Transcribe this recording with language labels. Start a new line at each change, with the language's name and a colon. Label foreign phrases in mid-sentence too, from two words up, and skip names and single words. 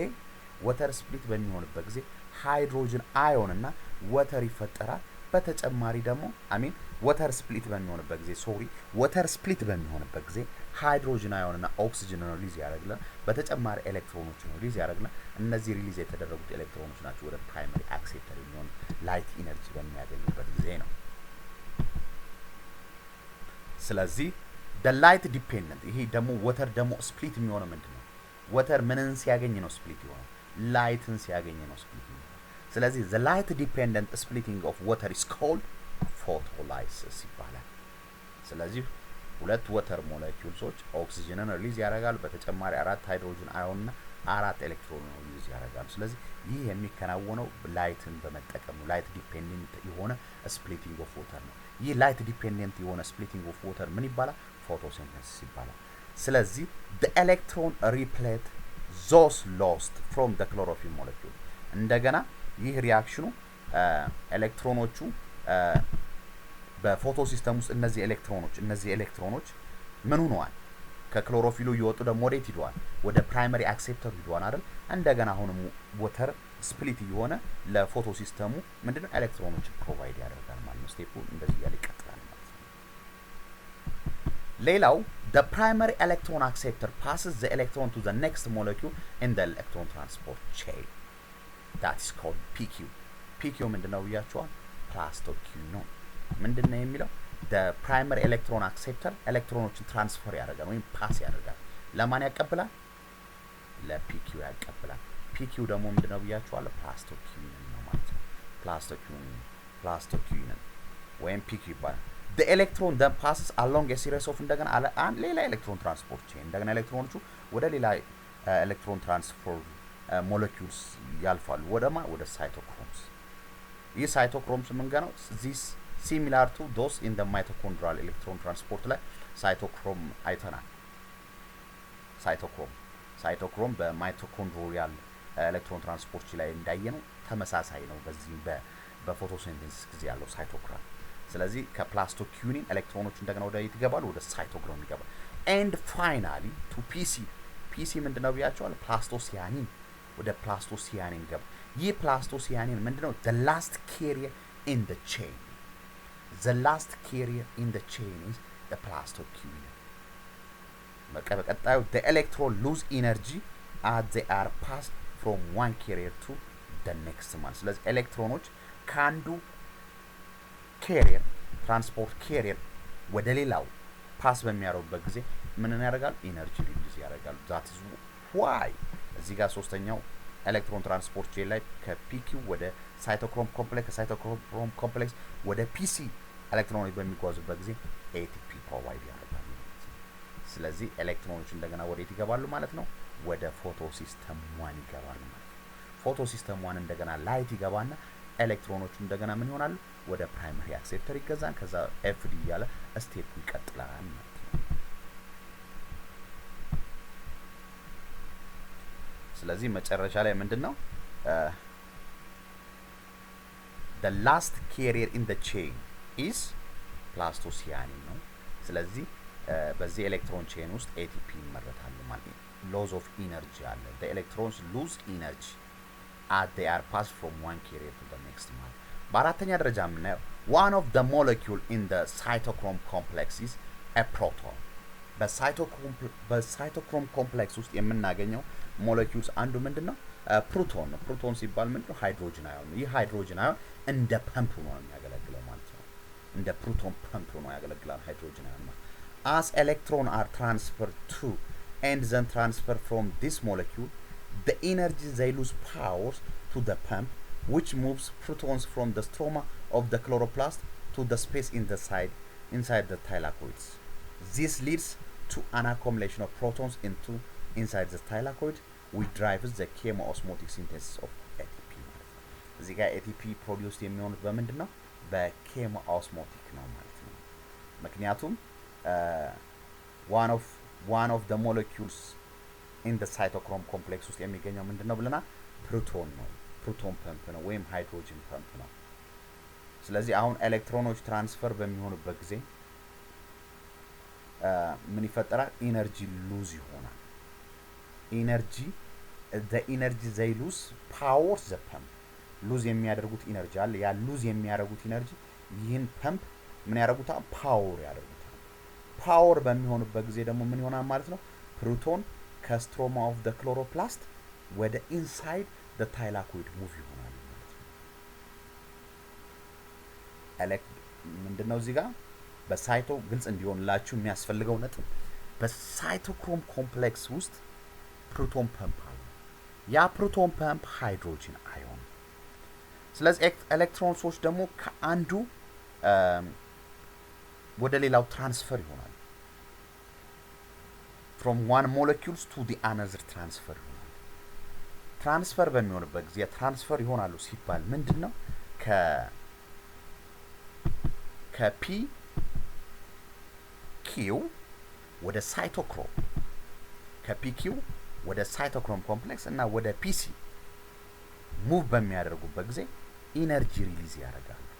Amharic: ጊዜ
English: hydrogen ion
Amharic: እና ወተር ይፈጠራል። በተጨማሪ ደግሞ
English: water split
Amharic: በሚሆንበት ጊዜ
English: hydrogen ion
Amharic: እና
English: oxygen release
Amharic: ያደርጋል። በተጨማሪ ኤሌክትሮኖችን ሪሊዝ ያደርጋል። እነዚህ ሪሊዝ የተደረጉት ኤሌክትሮኖች ናቸው ወደ
English: primary acceptor
Amharic: የሚሆኑ
English: light energy
Amharic: በሚያገኙበት ጊዜ ነው። ስለዚህ
English: the light dependent
Amharic: ይሄ ደግሞ ወተር ደግሞ ስፕሊት የሚሆነው ምንድነው? ወተር ምንን ሲያገኝ ነው ስፕሊት የሆነው? ላይትን ሲያገኝ ነው ስፕሊት የሆነው። ስለዚህ
English: the light dependent splitting of water is called photolysis
Amharic: ይባላል። ስለዚህ ሁለት
English: water molecules
Amharic: ኦክሲጅንን ሪሊዝ ያደርጋሉ። በተጨማሪ 4
English: hydrogen ion
Amharic: እና 4 ኤሌክትሮን ሪሊዝ ያደርጋሉ። ስለዚህ ይህ የሚከናወነው ላይትን በመጠቀም ነው።
English: light dependent
Amharic: የሆነ
English: splitting of water
Amharic: ነው። ይህ
English: light dependent
Amharic: የሆነ
English: splitting of water
Amharic: ምን ይባላል? ፎቶሲንተሲስ ይባላል። ስለዚህ
English: the electron replete those lost from the chlorophyll molecule
Amharic: እንደገና ይህ ሪአክሽኑ ኤሌክትሮኖቹ በፎቶ ሲስተም ውስጥ እነዚህ ኤሌክትሮኖች ምን ሆነዋል? ከክሎሮፊሉ እየወጡ ደግሞ ወዴት ሄደዋል? ወደ
English: primary acceptor
Amharic: ሄደዋል አይደል? እንደገና አሁንም
English: water split
Amharic: የሆነ ለፎቶ ሲስተሙ ምንድነው ኤሌክትሮኖች ፕሮቫይድ ያደርጋል ማለት ነው። ስቴፑ እንደዚህ ያለ ይቀጥላል ማለት ነው። ሌላው
English: the primary electron acceptor passes the electron to the next molecule in the electron transport chain that is called PQ
Amharic: ምንድነው ብያችኋል? ፕላስቶኪው ነው። ምንድነው የሚለው?
English: the primary electron acceptor
Amharic: ኤሌክትሮኖችን ትራንስፈር ያደርጋል ወይም ፓስ ያደርጋል። ለማን ያቀብላል? ለPQ ያቀብላል። PQ ደግሞ ምንድነው ብያችኋል? ፕላስቶኪው ነው ማለት ነው። ፕላስቶኪው ወይም PQ ይባላል።
English: the electron then passes along a series of
Amharic: እንደገና ሌላ
English: electron transport chain
Amharic: እንደገና ኤሌክትሮኖቹ ወደ ሌላ
English: electron transfer molecules
Amharic: ያልፋሉ። ወደ ሳይቶክሮምስ። ይህ ሳይቶክሮምስ ምንገናው
English: this similar to those in the mitochondrial electron transport
Amharic: ላይ ሳይቶክሮም አይተናል። ሳይቶክሮም በማይቶኮንድሪያል
English: electron transport
Amharic: ላይ እንዳየነው ተመሳሳይ ነው። በዚህ በፎቶሲንተሲስ ጊዜ ያለው ሳይቶክሮም። ስለዚህ ከፕላስቶኪዩኒን ኤሌክትሮኖች እንደገና ወደ የት ይገባሉ? ወደ ሳይቶክሮም ይገባሉ።
English: and finally to PC
Amharic: ምንድነው ብያቸዋል? ፕላስቶሲያኒን ወደ ፕላስቶሲያኒን ገባ። ይህ ፕላስቶሲያኒን ምንድነው?
English: the last carrier in the chain is the plastocune። በቀጣዩ the electron lose energy as they are passed from one carrier to the next one።
Amharic: ስለዚህ ኤሌክትሮኖች ከአንዱ ትራንስፖርት ካሪየር ወደ ሌላው ፓስ በሚያደርጉበት ጊዜ ምን ያደርጋሉ?
English: energy release
Amharic: ያደርጋሉ።
English: that is why
Amharic: እዚህ ጋር ሶስተኛው
English: electron transport chain
Amharic: ላይ ከፒኪ ወደ
English: cytochrome complex
Amharic: ከሳይቶክሮም ኮምፕሌክስ ወደ ፒሲ ኤሌክትሮኖች በሚጓዙበት ጊዜ
English: ATP provide
Amharic: ያደርጋሉ። ስለዚህ ኤሌክትሮኖች እንደገና ወዴት ይገባሉ ማለት ነው? ወደ
English: photo system 1
Amharic: ይገባሉ ማለት ነው።
English: photo system 1
Amharic: እንደገና ላይት ይገባና ኤሌክትሮኖቹ እንደገና ምን ይሆናሉ ወደ
English: primary acceptor
Amharic: ይገዛን ከዛ ኤፍዲ እያለ ስቴፕ ይቀጥላል ማለት ነው። ስለዚህ መጨረሻ ላይ ምንድነው
English: the last carrier in the chain is
Amharic: ፕላስቶሲያኒን ነው። ስለዚህ በዚህ ኤሌክትሮን ቼን ውስጥ ATP ይመረታል ማለት ነው።
English: loss of energy አለ the electrons lose energy as they are passed from one carrier to the next
Amharic: ማለት በአራተኛ ደረጃ የምናየው
English: one of the molecule in the cytochrome complex is a proton
Amharic: በሳይቶክሮም ኮምፕሌክስ ውስጥ የምናገኘው ሞለኪውልስ አንዱ ምንድነው ፕሮቶን ነው። ፕሮቶን ሲባል ምንድነው ሃይድሮጅን አዮን ነው። ይህ ሃይድሮጅን አዮን እንደ ፐምፕ ነው የሚያገለግለው ማለት ነው። እንደ ፕሮቶን ፐምፕ ነው ያገለግላል ሃይድሮጅን አዮን ማለት
English: as electron are transferred to and then transfer from this molecule the energy they lose powers to the pump which moves protons from the stroma of the chloroplast to the space inside the thylakoids. This leads to an accumulation of protons inside the thylakoid which drives the chemoosmotic synthesis of ATP.
Amharic: እዚህ ጋር
English: ATP produce
Amharic: የሚሆኑት በምንድነው በchemoosmotic ነው ማለት ነው። ምክንያቱም
English: one of the molecules in the cytochrome complex
Amharic: ውስጥ የሚገኘው ምንድነው ብለናል ፕሮቶን ነው።
English: proton pump
Amharic: ነው ወይም
English: hydrogen pump
Amharic: ነው። ስለዚህ አሁን ኤሌክትሮኖች ትራንስፈር በሚሆኑበት ጊዜ ምን ይፈጠራል
English: energy lose
Amharic: ይሆናል። ኢነርጂ
English: the energy they lose powers the pump
Amharic: ሉዝ የሚያደርጉት ኢነርጂ አለ። ያ ሉዝ የሚያደርጉት ኢነርጂ ይህን ፐምፕ ምን ያደርጉታል ፓወር ያደርጉታል። ፓወር በሚሆንበት ጊዜ ደግሞ ምን ይሆናል ማለት ነው ፕሮቶን ከስትሮማ ኦፍ
English: the chloroplast
Amharic: ወደ ኢንሳይድ
English: the thylakoid
Amharic: ሙቭ ይሆናል ማለት ነው። ምንድነው እዚህ ጋር በሳይቶ ግልጽ እንዲሆንላችሁ የሚያስፈልገው ነጥብ በሳይቶክሮም ኮምፕሌክስ ውስጥ
English: proton pump
Amharic: አለ። ያ
English: proton pump hydrogen ion።
Amharic: ስለዚህ ኤሌክትሮኖች ደግሞ ከአንዱ ወደ ሌላው ትራንስፈር ይሆናል።
English: from one molecules to the another
Amharic: transfer ይሆናል። ትራንስፈር በሚሆንበት ጊዜ ትራንስፈር ይሆናሉ ሲባል ምንድነው ከፒ ኪው ወደ ሳይቶክሮም ከፒኪው ወደ
English: cytochrome complex
Amharic: እና ወደ ፒሲ ሙቭ በሚያደርጉበት ጊዜ
English: energy release
Amharic: ያደርጋሉ።